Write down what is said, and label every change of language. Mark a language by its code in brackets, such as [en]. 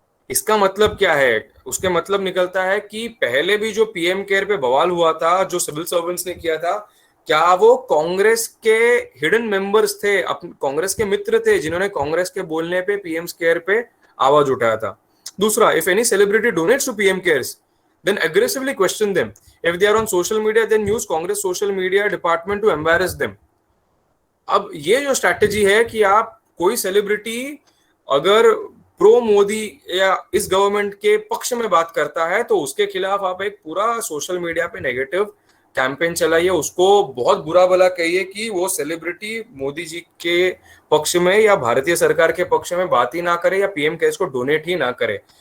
[hi] इसका मतलब क्या है? उसके मतलब निकलता है कि पहले भी जो पीएम केयर पे बवाल हुआ था, जो सिविल सर्वेंट्स ने किया था, क्या वो कांग्रेस के हिडन मेंबर्स थे, कांग्रेस के मित्र थे, जिन्होंने कांग्रेस के बोलने पे पीएम केयर पे आवाज उठाया था? [en] दूसरा, if any celebrity donates to PM cares, then aggressively question them. If they are on social media, then use Congress social media department to embarrass them. [hi] अब ये जो स्ट्रैटेजी है कि आप कोई सेलिब्रिटी अगर प्रो मोदी या इस गवर्नमेंट के पक्ष में बात करता है तो उसके खिलाफ आप एक पूरा सोशल मीडिया पे नेगेटिव कैंपेन चलाइए, उसको बहुत बुरा भला कहिए कि वो सेलिब्रिटी मोदी जी के पक्ष में या भारतीय सरकार के पक्ष में बात ही ना करे या पीएम केयर्स को डोनेट ही ना करे.